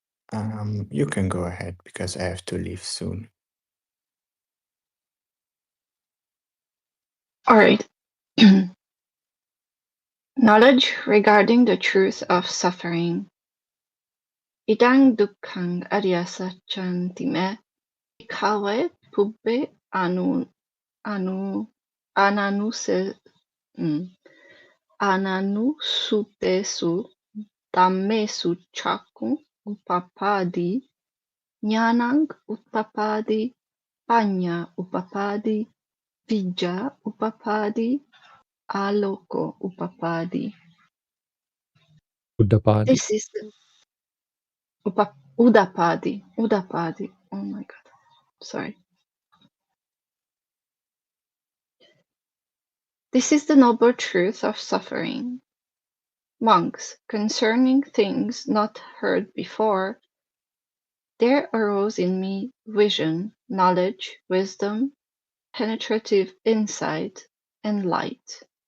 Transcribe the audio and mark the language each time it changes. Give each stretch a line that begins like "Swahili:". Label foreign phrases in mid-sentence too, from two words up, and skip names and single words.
English: You can go ahead because I have to leave soon. All right. Knowledge regarding the truth of suffering.
Pali: Idang dukkhang aryasachanti me bhikkhave pubbe ananusutesu dhammesu chakku upapadi jnanang upapadi panya upapadi vijja upapadi aloko upapadi. Uddapadi.
English: This is the Udapadi. Oh my god. Sorry. This is the noble truth of suffering. Monks, concerning things not heard before, there arose in me vision, knowledge, wisdom, penetrative insight, and light.